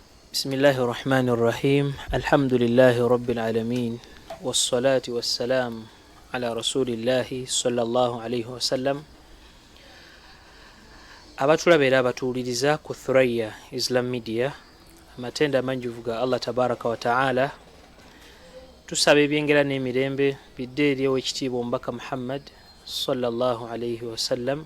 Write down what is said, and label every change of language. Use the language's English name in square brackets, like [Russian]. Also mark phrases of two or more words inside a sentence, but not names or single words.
[Arabic] بسم الله الرحمن الرحيم الحمد لله رب العالمين والصلاة والسلام على رسول الله صلى الله عليه وسلم. [Ganda] abatulabera abatuuliriza ku Thurayya Islam Media amatenda amanjuvu ga Allah [Arabic] تبارك وتعالى, [Ganda] tusaba ebyengera n'emirembe bidde eri ow'ekitiibwa omubaka Muhammad [Arabic] صلى الله عليه وسلم.